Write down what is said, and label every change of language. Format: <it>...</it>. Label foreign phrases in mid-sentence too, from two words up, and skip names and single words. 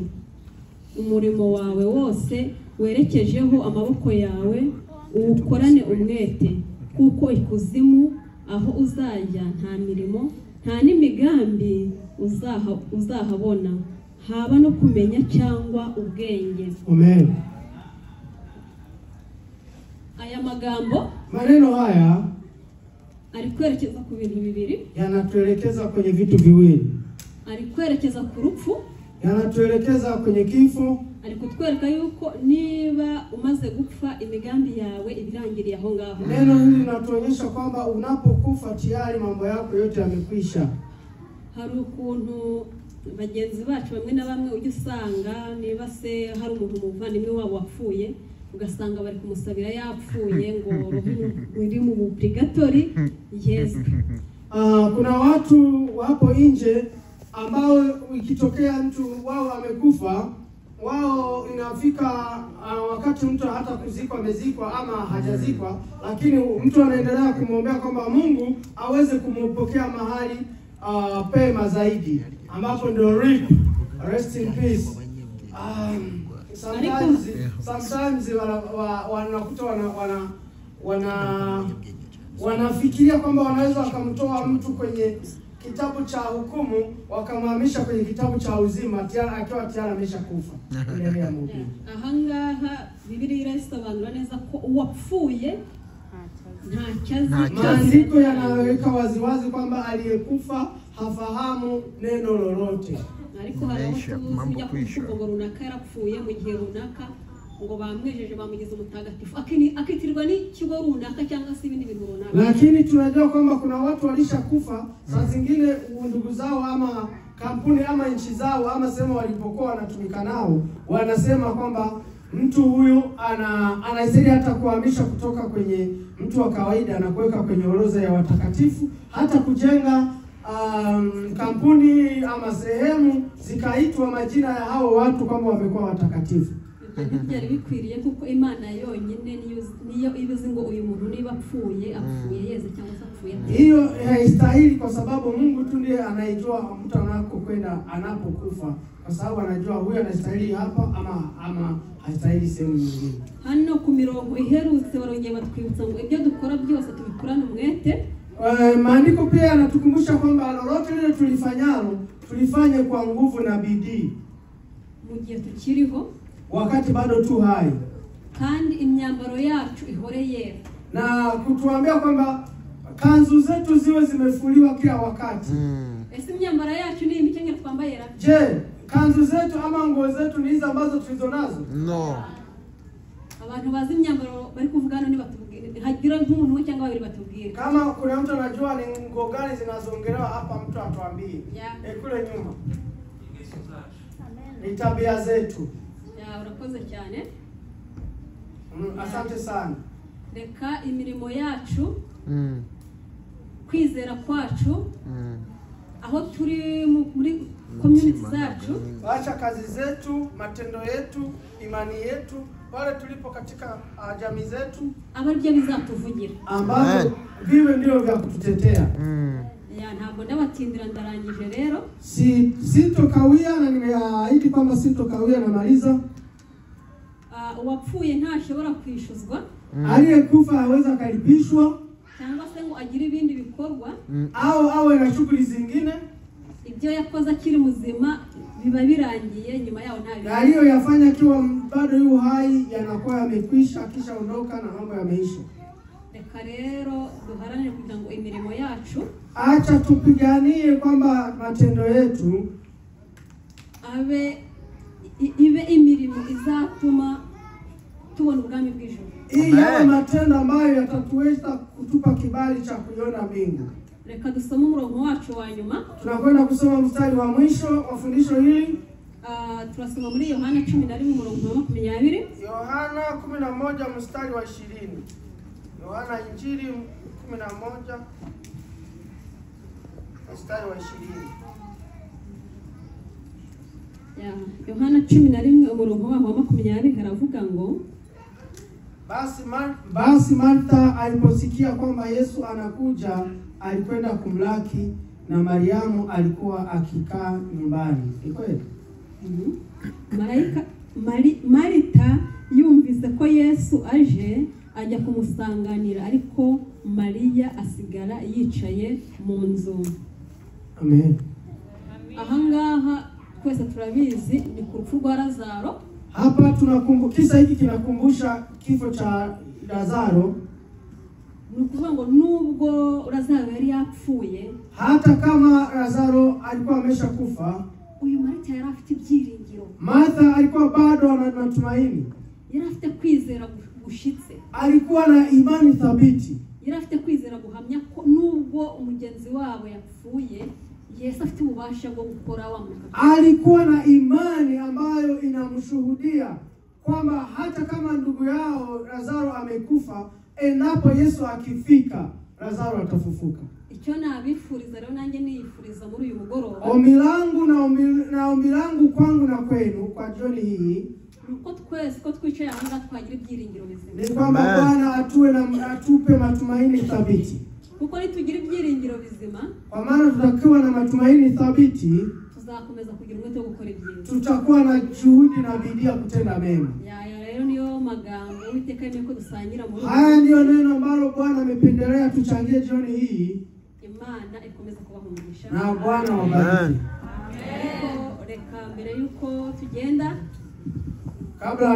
<rw>Umurimo wawe wose werekejeho amaboko yawe uwukorane umwete, kuko ikuzimu aho uzajya nta mirimo nta n'imigambi uzahabona, haba no kumenya cyangwa ubwenge. Amen. Aya magambo,</rw> <sw>maneno haya</sw> <rw>ari kwerekeza ku bintu bibiri.</rw> <sw>Yanatuelekeza kwenye vitu viwili.</sw> <rw>Ari kwerekeza ku rupfu,</rw> <sw>yanatuelekeza kwenye kifo.</sw> <rw>Ari kutwereka yuko niba umaze gupfa imigambi yawe ibirangiriye aho ngaho.</rw> <sw>Neno hili linatuonyesha kwamba unapokufa tayari mambo yako yote yamekwisha.</sw> <rw>Hari ukuntu bagenzi bacu bamwe na bamwe ujye usanga niba se hari umuntu muvandimwe wabo wapfuye, ugasanga bari kumusabira yapfuye ngo uri mu purgatori yezwe.</rw> <sw>Kuna watu wapo nje ambao ikitokea mtu wao amekufa, wao inafika wakati mtu hata kuzikwa amezikwa ama hajazikwa, lakini mtu anaendelea kumwombea kwamba Mungu aweze kumpokea mahali pema zaidi, ambapo ndio</sw> <en>rest in peace.</en> <sw>Sometimes wanakuta wanafikiria kwamba wanaweza wakamtoa mtu kwenye kitabu cha hukumu wakamhamisha kwenye kitabu cha uzima tayari akiwa tayari ameshakufa. Endelea Mungu.</sw> <rw>Ahangaha Biblia irasobanura neza ko uwapfuye nta</rw> <sw>maandiko yanaweka waziwazi kwamba aliyekufa hafahamu neno lolote.</sw> <rw>Ariko haraho kuvuga runaka yarapfuye mu gihe runaka ngo bamwejeje bamugize umutagatifu akitirwa n'ikigo runaka cyangwa se ibindi bintu runaka.</rw> <sw>Lakini tunajua kwamba kuna watu walishakufa, saa zingine ndugu zao ama kampuni ama nchi zao ama sema walipokuwa wanatumika nao wanasema kwamba mtu huyu anastahili hata kuhamisha kutoka kwenye mtu wa kawaida na kuweka kwenye orodha ya watakatifu, hata kujenga kampuni ama sehemu zikaitwa majina ya hao watu kwamba wamekuwa watakatifu.</sw> <rw>byari bikwiriye kuko Imana yonyine niyo ibizi ngo uyu muntu niba apfuye yeze cyangwa se apfuye.</rw> <sw>Hiyo haistahili kwa sababu Mungu tu ndiye anayejua mtu anakokwenda anapokufa, kwa sababu anajua huyu anastahili hapa ama hastahili sehemu nyingine.</sw> <rw>Hano ku mirongo iherutse barongeye batwibutsa ngo ibyo dukora byose tubikorane umwete.</rw> <sw>Maandiko pia yanatukumbusha kwamba lolote lile tulifanyalo tulifanye kwa nguvu na bidii</sw> <rw>mu gihe tukiriho,</rw> <sw>wakati bado tu hai,</sw> <rw>kandi imyambaro yacu ihore yera,</rw> <sw>na kutuambia kwamba kanzu zetu ziwe zimefuliwa kila wakati.</sw> <rw>Ese imyambaro yacu ni imikenyero twambaye ra?</rw> <sw>Je, kanzu zetu ama nguo zetu ni hizo ambazo tulizonazo? No.</sw> <rw>Abantu bazi imyambaro bari kuvugana ni batubwire, hagira nk'umuntu cyangwa babiri batubwire.</rw> <sw>Kama kuna mtu anajua ni nguo gani zinazoongelewa hapa, mtu atuambie. Kule nyuma. Ni tabia zetu.</sw> <rw>Urakoze cyane.</rw> <sw>Asante sana.</sw> <rw>Reka imirimo yacu, kwizera kwacu, aho turi muri community zacu,</rw> <sw>acha kazi zetu, matendo yetu, imani yetu, pale tulipo katika jamii zetu,</sw> <rw>abaryo bizatuvugira,</rw> <sw>ambapo viwe ndio vya kututetea.</sw> <rw>Ntabwo ndabatindira, ndarangije rero.</rw> <sw>Sitokawia, na nimeahidi kwamba sitokawia, namaliza.</sw> <rw>Uwapfuye ntashobora kwishuzwa,</rw> <sw>aliyekufa hawezi kalipishwa,</sw> <rw>cyangwa se ngo agire ibindi bikorwa</rw> <sw>au awe na shughuli zingine.</sw> <rw>Ibyo yakoze akiri muzima biba birangiye, nyuma yao ntayo.</rw> <sw>Aliyoyafanya kiwa bado yu hai yanakuwa yamekwisha, kisha ondoka na mambo yameisha.</sw> <rw>Reka rero duharanire kugira ngo imirimo yacu,</rw> <sw>acha tupiganie kwamba matendo yetu</sw> <rw>ibe imirimo izatuma tubona ubwami bw'ijuru.</rw> <sw>Yawe matendo ambayo yatatuweza kutupa kibali cha kuiona mbingu.</sw> <rw>Reka dusome umurongo wacu wa nyuma.</rw> <sw>Tunakwenda kusoma mstari wa mwisho wa fundisho hili.</sw> <rw>Turasoma muri Yohana 11 umurongo wa 20.</rw> <sw>Yohana 11 mstari wa 20. Yohana Injili 11 mstari wa 20.</sw> <rw>Yohana 11 umurongo wa 20 haravuga ngo,</rw> <sw>basi Martha aliposikia kwamba Yesu anakuja, alikwenda kumlaki, na Mariamu alikuwa akikaa nyumbani. Ni kweli?</sw> <rw>Marita yumvise ko Yesu aje, ajya kumusanganira, ariko Maria asigara yicaye mu nzu. Amen. Ahangaha twese turabizi ni ku rupfu rwa Lazaro.</rw> <sw>Hapa kisa hiki kinakumbusha kifo cha Lazaro.</sw> <rw>Nukuvuga ngo nubwo Lazaro yari yapfuye,</rw> <sw>hata kama Lazaro alikuwa ameshakufa,</sw> <rw>uyu Marita yari afite ibyiringiro.</rw> <sw>Martha alikuwa bado ana matumaini.</sw> <rw>Yari afite kwizera gushitse.</rw> <sw>Alikuwa na imani thabiti.</sw> <rw>Yari afite kwizera guhamya ko nubwo umugenzi wabo yapfuye, Yesu afite ububasha bwo gukora wa mwaka.</rw> <sw>Alikuwa na imani ambayo inamshuhudia kwamba hata kama ndugu yao Lazaro amekufa, endapo Yesu akifika, Lazaro atafufuka.</sw> <rw>Icyo nabifuriza rero nanjye niyifuriza muri uyu mugoroba.</rw> <sw>Ombi langu na ombi langu kwangu na kwenu kwa jioni hii,</sw> <rw>nuko twese ko twicaye ahangaha twagira ibyiringiro bizima.</rw> <sw>Ni kwamba Bwana atupe matumaini thabiti.</sw> <rw>Kuko nitugira ibyiringiro bizima,</rw> <sw>kwa maana tutakuwa na matumaini thabiti,</sw> <rw>tuzakomeza kugira umwete wo gukora ibyiza.</rw> <sw>Tutakuwa na juhudi na bidii ya kutenda mema.</sw> <rw>Rero niyo magambo Uwiteka yemeye ko dusangira muri.</rw> <sw>Haya ndio neno ambalo Bwana amependelea tuchangie jioni hii.</sw> <rw>Imana ikomeza kubahumurisha.</rw> <sw>Na Bwana wabariki.</sw> <rw>Reka mbere yuko tugenda,</rw> <sw>kabla</sw>